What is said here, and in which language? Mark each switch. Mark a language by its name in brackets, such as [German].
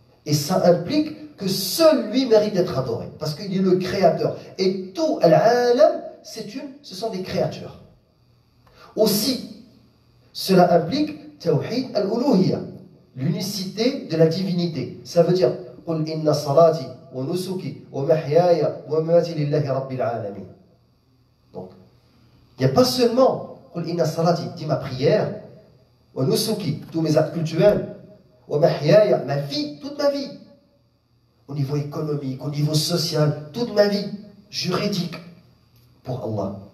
[French] Et ça implique que seul lui mérite d'être adoré. Parce qu'il est le créateur. Et tout al-alam, ce sont des créatures. Aussi, cela implique tawhid al-uluhiyya, l'unicité de la divinité. Ça veut dire [Arabic] قُلْ إِنَّ صَلَاتِي وَنُسُكِي وَمَحْيَايَ وَمَمَاتِي لِلَّهِ رَبِّ الْعَالَمِينَ. [French] Donc, il n'y a pas seulement [Arabic] قُلْ إِنَّ صَلَاتِي, [French] dis ma prière, [Arabic] وَنُسُكِي, [French] tous mes actes cultuels, [Arabic] وَمَحْيَايَ, [French] ma vie, toute ma vie, au niveau économique, au niveau social, toute ma vie, juridique, pour Allah.